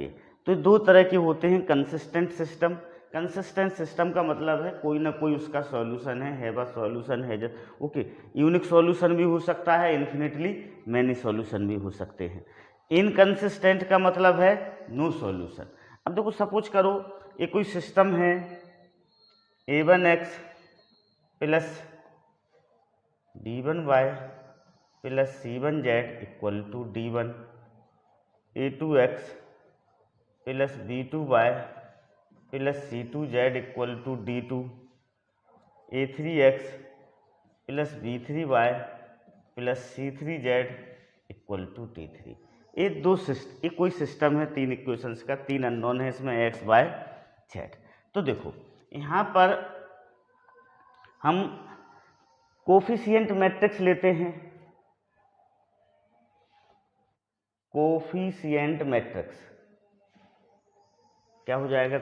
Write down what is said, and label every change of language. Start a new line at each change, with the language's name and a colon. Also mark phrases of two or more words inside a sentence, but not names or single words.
Hindi: तो दो तरह के होते हैं
English: consistent system
Hindi: का मतलब है कोई ना कोई उसका सॉल्यूशन है,
English: have a solution
Hindi: है।
English: OK, unique solution
Hindi: भी हो सकता है,
English: infinitely many solution
Hindi: भी हो सकते हैं। इनकंसिस्टेंट का मतलब है
English: no solution.
Hindi: अब देखो सपोज करो ये कोई सिस्टम है a1x + b1y + c1z = d1, a2x + b2y + c2z = d2, a3x + b3y + c3z = d3। ये कोई सिस्टम है, तीन इक्वेशंस का, तीन अननोन है इसमें,
English: x y z.
Hindi: तो देखो यहाँ पर हम
English: coefficient matrix
Hindi: लेते हैं।
English: coefficient matrix
Hindi: क्या हो जाएगा?